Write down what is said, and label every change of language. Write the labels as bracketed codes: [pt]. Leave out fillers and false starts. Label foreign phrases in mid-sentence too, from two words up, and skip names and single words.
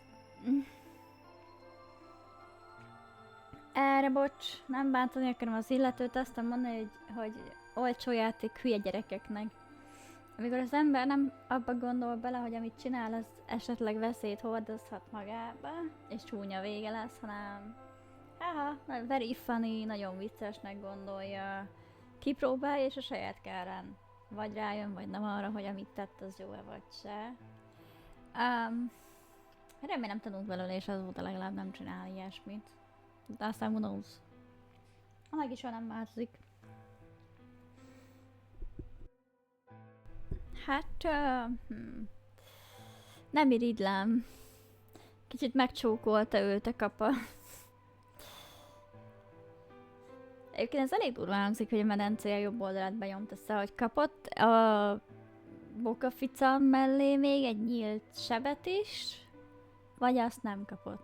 [hu] Erre bocs, nem bántani akarom az illetőt, aztán mondani, hogy olcsó játék hülye gyerekeknek. Amikor az ember nem abba gondol bele, hogy amit csinál, az esetleg veszélyt hordozhat magába, és csúnya vége lesz, hanem haha, [en] very funny, [hu] nagyon viccesnek gondolja, kipróbálja és a saját kárán vagy rájön, vagy nem arra, hogy amit tett, az jó-e vagy se. Remélem tanult belőle, és azóta legalább nem csinál ilyesmit. De aztán [en] who knows. [hu] A meg is nem változik. Hát, nem irigylem. Kicsit megcsókolta őt a kapa. Egyébként ez elég durván hangzik, hogy a medencéje jobb oldalát benyomta össze, hogy kapott a bokafica mellé még egy nyílt sebet is, vagy azt nem kapott.